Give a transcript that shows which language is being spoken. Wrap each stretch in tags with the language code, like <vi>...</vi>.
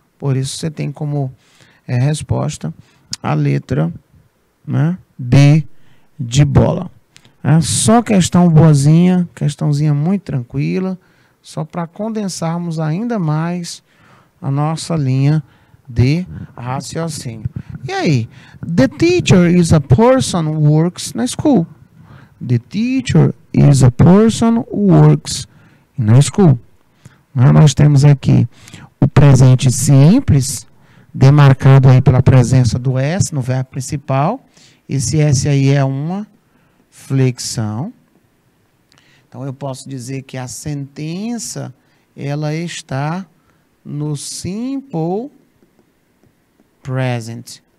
<pt>Por isso você tem como resposta a letra, né, B de bola. Só questão boazinha, questãozinha muito tranquila, só para condensarmos ainda mais a nossa linha de raciocínio. E aí?</pt> <en>The teacher is a person who works na school. The teacher is a person who works na school.</en> <pt>Nós temos aqui o presente simples, demarcado aí pela presença do S no verbo principal. Esse S aí é uma flexão. Então, eu posso dizer que a sentença, ela está no simple present.</pt>